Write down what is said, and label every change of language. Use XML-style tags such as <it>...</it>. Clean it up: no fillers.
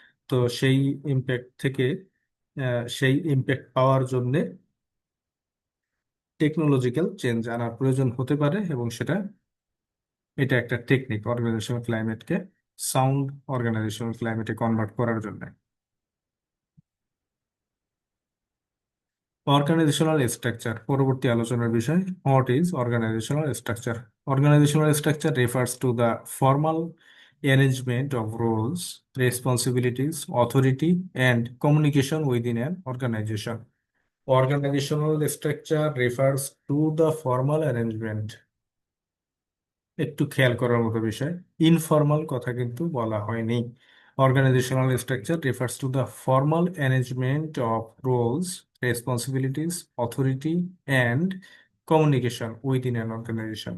<bn>তো সেই ইম্প্যাক্ট থেকে সেই ইম্প্যাক্ট পাওয়ার জন্য টেকনোলজিক্যাল চেঞ্জ আনার প্রয়োজন হতে পারে, এবং এটা একটা technique organisational ক্লাইমেটকে sound organisational ক্লাইমেটে convert করার জন্য। অর্গানাইজেশনাল স্ট্রাকচার পরবর্তী আলোচনার বিষয়।</bn> <en>What is organizational structure? Organizational structure refers to the formal arrangement of roles, responsibilities, authority, and communication within an organization. Organizational structure refers to the formal arrangement,</en> <bn>একটু খেয়াল করার মতো বিষয়, ইনফর্মাল কথা কিন্তু বলা হয়নি।</bn> <en>Organizational structure refers to the formal arrangement of roles, responsibilities, authority and communication within an organization.</en>